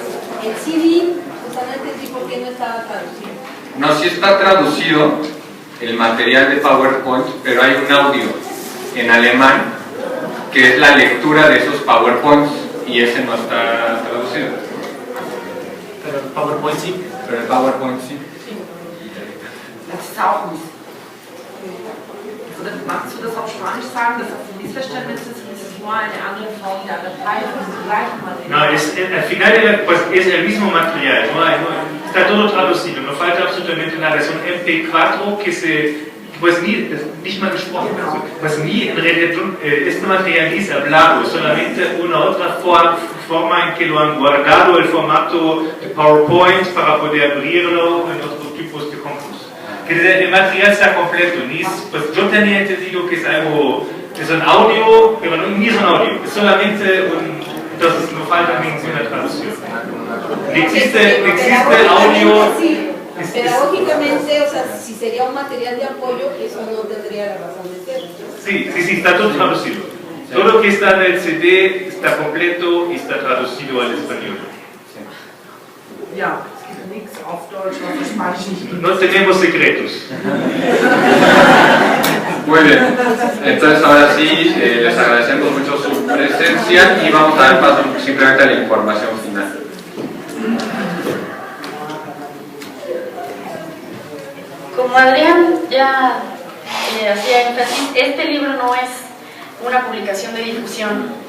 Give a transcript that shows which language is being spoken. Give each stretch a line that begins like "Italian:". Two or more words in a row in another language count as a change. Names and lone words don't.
Spanish: El CD, o sea, no entendí por qué no estaba traducido. No, sí está traducido el material de PowerPoint, pero hay un audio en alemán que es la lectura de esos PowerPoints y ese no está traducido. Pero el PowerPoint sí. Pero el PowerPoint sí.
German: Das ist auch nicht. Magst du das auf Spanisch sagen, dass das ein Missverständnis ist? Es ist nur eine andere Form der Datei, das ist das gleiche Material.
Spanish: No, al final pues, es el mismo material, está todo traducido, no falta absolutamente nada. Es un MP4 que pues
German: nicht mal gesprochen,
Spanish: pues ni en realidad este material ni es hablado, es solamente una otra forma en que lo han guardado el formato de PowerPoint para poder abrirlo en otros tipos de campos. Que el material está completo, pues yo tenía entendido que es algo, es un audio, pero no, ni es un audio, es solamente entonces no falta ninguna traducción. Existe audio. Pedagógicamente, o sea, si sería un material de apoyo, eso no tendría la razón de ser. Sí, está todo traducido. Todo lo que está en el CD está completo y está traducido al español.
German: Ja, es gibt nichts auf Deutsch, was auf Spanisch nicht gibt.
Spanish: No tenemos secretos. Muy bien, entonces ahora sí les agradecemos mucho su presencia y vamos a dar paso simplemente a la información final. Como Adrián ya hacía énfasis, este libro no es una publicación de difusión.